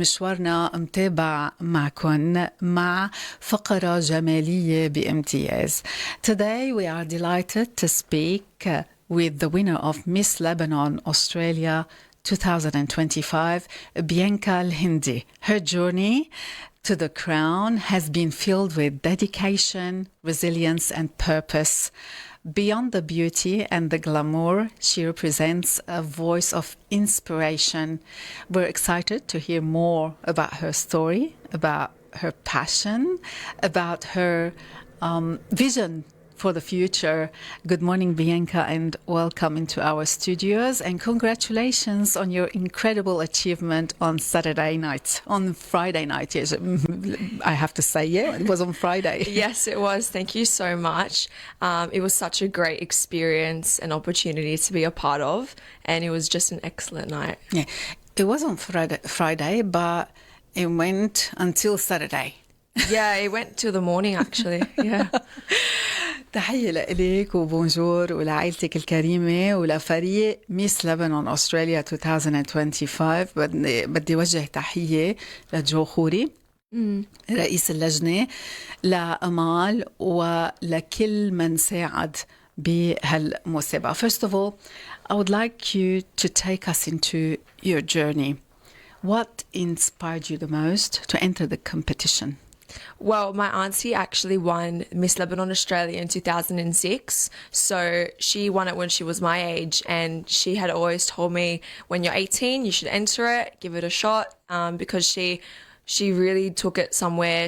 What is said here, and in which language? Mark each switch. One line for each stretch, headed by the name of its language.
Arabic: مشوارنا متابع معكم مع فقرة جمالية بامتياز.
English: Today we are delighted to speak with the winner of Miss Lebanon Australia 2025, Bianca El Hindi. Her journey to the crown has been filled with dedication, resilience, and purpose. Beyond the beauty and the glamour, she represents a voice of inspiration. We're excited to hear more about her story, about her passion, about her vision for the future. Good morning, Bianca, and welcome into our studios. And congratulations on your incredible achievement on Saturday night, on Friday night. Yes, I have to say, yeah, it was on Friday. Yes, it was. Thank you so much. It was such a great experience and opportunity to be a part of, and it was just an excellent night. Yeah, it was on Friday, but it went until Saturday. Yeah, it went till the morning actually. Yeah.
Arabic: تحية لإلك وبونجور ولعائلتك الكريمة ولفريق ميس لبنان أستراليا 2025. بدي وجه تحية لجو خوري رئيس اللجنة، لأمال ولكل من ساعد بهالمسابقة.
English: First of all, I would like you to take us into your journey. What inspired you the most to enter the competition? Well, my auntie actually won Miss Lebanon Australia in 2006. So she won it when she was my age, and she had always told me, when you're 18, you should enter it, give it a shot, because she really took it somewhere.